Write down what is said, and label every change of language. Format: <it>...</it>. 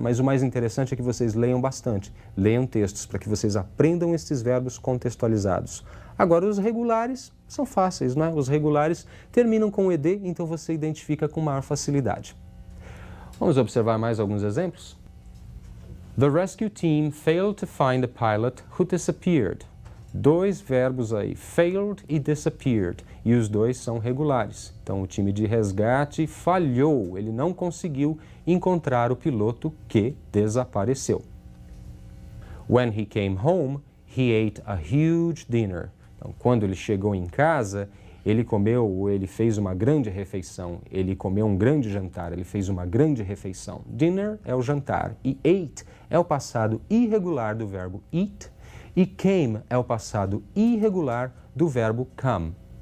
<pt>Mas o mais interessante é que vocês leiam bastante. Leiam textos para que vocês aprendam estes verbos contextualizados. Agora, os regulares são fáceis, não é? Os regulares terminam com ed, então você identifica com maior facilidade. Vamos observar mais alguns exemplos?</pt> <en>The rescue team failed to find the pilot who disappeared.</en> <pt>Dois verbos aí, failed e disappeared, e os dois são regulares. Então, o time de resgate falhou, ele não conseguiu encontrar o piloto que desapareceu.</pt> <en>When he came home, he ate a huge dinner.</en> <pt>Então, quando ele chegou em casa, ele fez uma grande refeição, ele comeu um grande jantar, ele fez uma grande refeição. Dinner é o jantar e ate é o passado irregular do verbo eat e came é o passado irregular do verbo come.</pt>